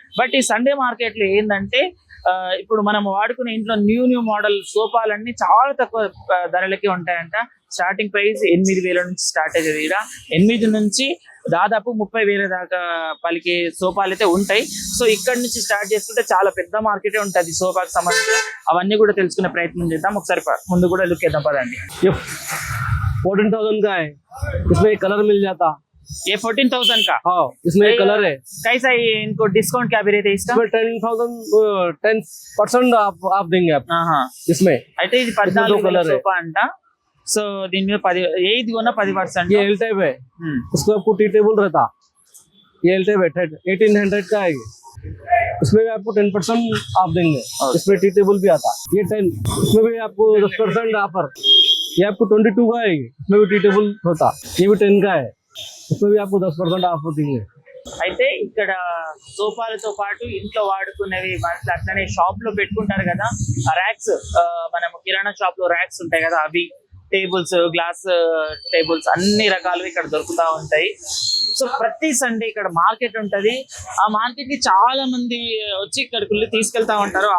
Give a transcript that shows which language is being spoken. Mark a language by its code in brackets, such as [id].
[te] But ఈ Sunday market లో ఏంటంటే ఇప్పుడు మనం వాడుకునే ఇంట్లో న్యూ మోడల్ సోఫాలన్నీ చాలా తక్కువ ధరలకే ఉంటాయంట. స్టార్టింగ్ ప్రైస్ 8,000 నుంచి స్టార్ట్ అయ్యేది. ఇక్కడ 8 నుంచి దాదాపు 30,000 దాకా పలికే సోఫాలు అయితే ఉంటాయి. సో ఇక్కడ నుంచి స్టార్ట్ చేసుకుంటే చాలా పెద్ద మార్కెటే ఉంటుంది సోఫాకి సంబంధించి. అవన్నీ కూడా తెలుసుకునే ప్రయత్నం చేద్దాం. ఒకసారి ముందు కూడా లుక్ చేద్దాం పదండి. [hi] ये 14,000 का है, इसमें कलर मिल जाता। ये 14,000 का? हाँ, इसमें कलर है। कैसा है इनको डिस्काउंट क्या भी रहता है इसका? इसमें 10% आप देंगे आप इसमें। [te] అయితే ఇది 14,000 సోఫా అంట. సో దీని మీద 10 ఏది కొన్నా 10%. [hi] ये एल टाइप है, इसमें आपको टी टेबल रहता। ये एल टाइप है, 1800 का है। इसमें भी आपको 10% आप देंगे। इसमें टी टेबल भी आता। ये 10, इसमें भी आपको 10% ऑफर। ये आपको 22 का है, इसमें भी टी टेबल होता। ये भी 10 का है, इसमें भी आपको 10% ऑफर देंगे। [te] అయితే ఇక్కడ సోఫాలతో పాటు ఇంట్లో వాడుకునేవి మనకి అట్లనే షాప్ లో పెట్టుకుంటారు కదా, ర్యాక్స్. మనం కిరాణా షాప్ లో ర్యాక్స్ ఉంటాయి కదా, అవి టేబుల్స్, గ్లాస్ టేబుల్స్ అన్ని రకాలు ఇక్కడ దొరుకుతా ఉంటాయి. సో ప్రతి సండే ఇక్కడ మార్కెట్ ఉంటది. ఆ మార్కెట్ కి చాలా మంది వచ్చి ఇక్కడికి తీసుకెళ్తా ఉంటారు.